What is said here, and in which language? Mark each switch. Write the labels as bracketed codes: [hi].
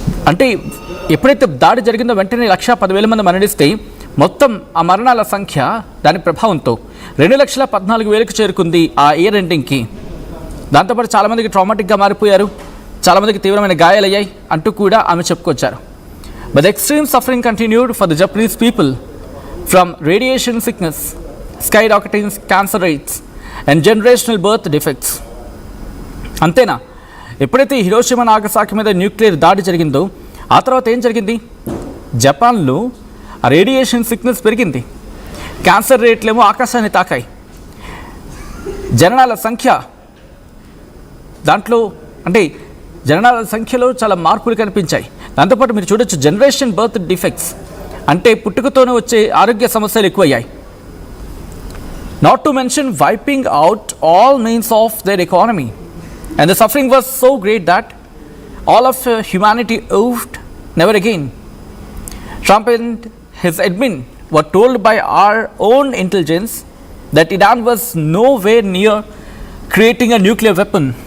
[te] అంటే ఎప్పుడైతే దాడి జరిగిందో వెంటనే 1,10,000 మంది మరణిస్తే మొత్తం ఆ మరణాల సంఖ్య దాని ప్రభావంతో 2,14,000కు చేరుకుంది ఆ ఇయర్ ఎండింగ్కి. దాంతోపాటు చాలామందికి ట్రామాటిక్గా మారిపోయారు, చాలామందికి తీవ్రమైన గాయాలయ్యాయి అంటూ కూడా ఆమె చెప్పుకొచ్చారు. [en] But the extreme suffering continued for the Japanese people from radiation sickness, skyrocketing cancer rates, and generational birth defects. [te] అంతేనా? ఎప్పుడైతే హిరోషిమా నాగసాకి మీద న్యూక్లియర్ దాడి జరిగిందో ఆ తర్వాత ఏం జరిగింది? జపాన్లో రేడియేషన్ సిక్నెస్ పెరిగింది, క్యాన్సర్ రేట్లేమో ఆకాశాన్ని తాకాయి, జననాల సంఖ్య దాంట్లో అంటే జననాల సంఖ్యలో చాలా మార్పులు కనిపించాయి. దాంతోపాటు మీరు చూడొచ్చు జనరేషన్ బర్త్ డిఫెక్ట్స్ అంటే పుట్టుకతోనే వచ్చే ఆరోగ్య సమస్యలు ఎక్కువయ్యాయి. [en] Not to mention wiping out all means of their economy. And the suffering was so great that all of humanity oofed never again. Trump and his admin were told by our own intelligence that Iran was nowhere near creating a nuclear weapon.